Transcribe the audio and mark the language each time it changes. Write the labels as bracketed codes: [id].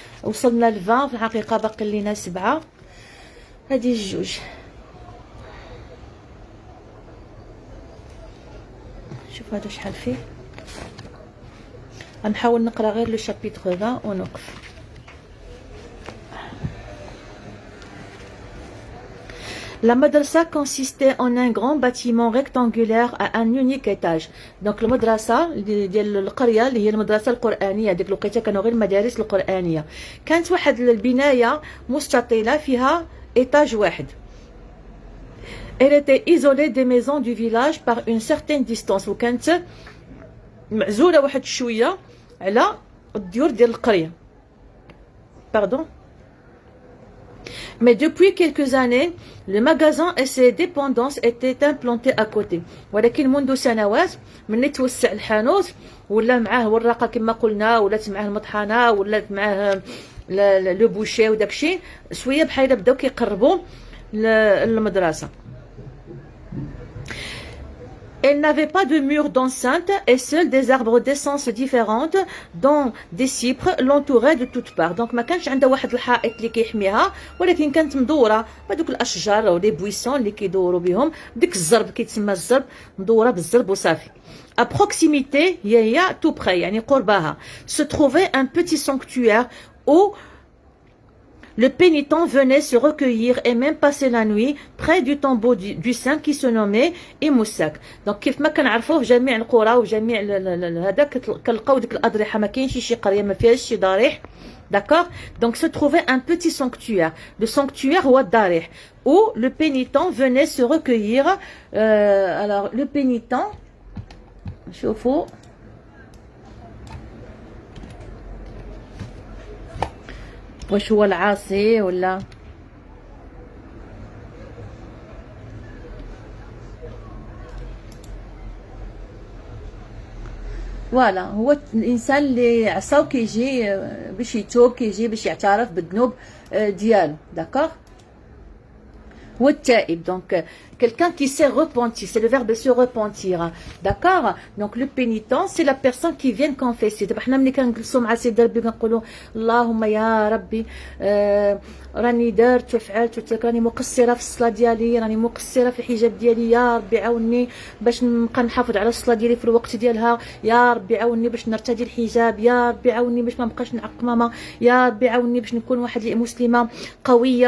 [ar] وصلنا ل 20 في الحقيقه، باقي لينا 7. هذه الجوج. شوف هذا شحال فيه. غنحاول نقرا غير لو شابيتر 20 ونوقف. [fr] La madrasa consistait en un grand bâtiment rectangulaire à un unique étage. [ar] Donc المدرسة ديال القرية اللي هي المدرسة القرآنية، ديك الوقيته كانوا غير المدارس القرآنية، كانت واحد البناية مستطيلة فيها إيتاج واحد. [fr] Elle était isolée des maisons du village par une certaine distance. [ar] وكانت معزولة واحد شوية على الديور ديال القرية. [fr] Pardon. Mais depuis quelques années, le magasin et ses dépendances étaient implantés à côté. [ar] ولكن منذ سنوات ملي توسع الحانوت ولا معاه وراقه كما قلنا، ولات معاه المطحنه، ولات معاه لو بوشي وداكشي، شويه بحال بداو كيقربوا للمدرسه. [fr] Elle n'avait pas de mur d'enceinte et seuls des arbres d'essence différentes dont des cypres l'entouraient de toutes parts. [ar] Donc ما كانش عندها واحد الحائط اللي كيحميها، ولكن كانت مدوره بهذوك الاشجار او لي بويسون اللي كيدوروا بهم، ديك الزرب كيتسمى الزرب، مدوره بالزرب وصافي. [fr] À proximité هي tout près [ar] يعني قربها [fr] se trouvait un petit sanctuaire où le pénitent venait se recueillir et même passer la nuit près du tombeau du saint qui se nommait Imoussak. [ar] Donc كيف ما كنعرفوه في جميع القرى وجميع هذاك كنلقاو ديك الاضرحه، ما كاينش شي قريه ما فيهاش شي ضريح. [fr] D'accord? Donc se trouvait un petit sanctuaire. Le sanctuaire [ar] هو الضريح [fr] où le pénitent venait se recueillir. Alors le pénitent, [ar] شوفوا واش هو العاصي ولا فوالا؟ هو الانسان اللي عصا وكيجي باش يتوب، كيجي باش يعترف بالذنوب ديالو. داكوغ؟ هو التائب. [fr] دونك quelqu'un qui s'est repenti, c'est le verbe se repentir. D'accord? Donc le pénitent, c'est la personne qui vient confesser. [ar] دابا حنا ملي كنجلسوا مع سيدي ربي كنقولوا اللهم يا ربي راني درت وفعلت، راني مقصره في الصلاه ديالي، راني مقصره في الحجاب ديالي، يا ربي عاوني باش نبقى نحافظ على الصلاه ديالي في الوقت ديالها، يا ربي عاوني باش نرتدي الحجاب، يا ربي عاوني باش ما نبقاش نعق ماما، يا ربي عاوني باش نكون واحد مسلمه قويه.